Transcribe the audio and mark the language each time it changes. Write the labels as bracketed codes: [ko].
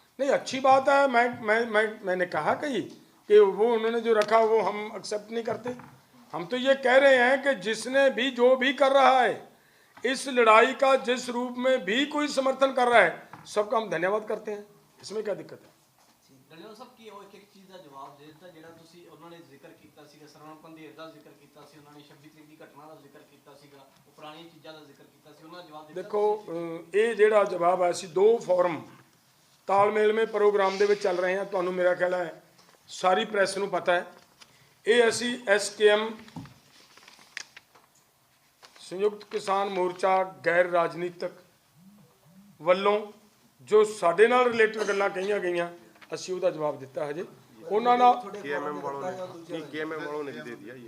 [hi] नहीं, अच्छी बात है। मैंने कहा कि वो उन्होंने जो रखा वो हम एक्सेप्ट नहीं करते। हम तो ये कह रहे हैं कि जिसने भी जो भी कर रहा है, इस लड़ाई का जिस रूप में भी कोई समर्थन कर रहा है, सबका हम धन्यवाद करते हैं। इसमें क्या दिक्कत है? [pa] ਡੱਲੇਵਾਲ ਸਾਹਿਬ ਕੀ ਉਹ ਇੱਕ ਚੀਜ਼ ਦਾ ਜਵਾਬ ਦੇ ਦਿੱਤਾ ਜਿਹੜਾ ਤੁਸੀਂ ਉਹਨਾਂ ਨੇ ਜ਼ਿਕਰ ਕੀਤਾ ਸੀਗਾ, ਸਰਵਣ ਪੰਧੇਰ ਦਾ ਜ਼ਿਕਰ ਕੀਤਾ ਸੀ, ਉਹਨਾਂ ਨੇ 26 ਤਰੀਕ ਦੀ ਘਟਨਾ ਦਾ ਜ਼ਿਕਰ ਕੀਤਾ ਸੀਗਾ, ਉਹ ਪੁਰਾਣੀਆਂ ਚੀਜ਼ਾਂ ਦਾ ਜ਼ਿਕਰ ਕੀਤਾ ਸੀ, ਉਹਨਾਂ ਦਾ ਜਵਾਬ ਦਿੱਤਾ। [hi] देखो, [pa] ਇਹ ਜਿਹੜਾ ਜਵਾਬ ਹੈ, ਅਸੀਂ 2 ਫੋਰਮ ਤਾਲਮੇਲ [hi] में [pa] प्रोग्राम ਦੇ ਵਿੱਚ ਚੱਲ ਰਹੇ ਹਾਂ। ਤੁਹਾਨੂੰ ਮੇਰਾ ਖਿਆਲ ਹੈ ਸਾਰੀ ਪ੍ਰੈਸ ਨੂੰ ਪਤਾ ਹੈ। ਇਹ ਅਸੀਂ एसकेएम संयुक्त किसान मोर्चा गैर राजनीतिक ਵੱਲੋਂ ਜੋ ਸਾਡੇ ਨਾਲ ਰਿਲੇਟਡ ਗੱਲਾਂ ਕਹੀਆਂ ਗਈਆਂ ਅਸੀਂ ਉਹਦਾ ਜਵਾਬ ਦਿੱਤਾ ਹਜੇ ਉਹਨਾਂ ਨਾਲ [hi] केएमएम वालों ने नहीं, केएमएम वालों ने भी दे दिया ये।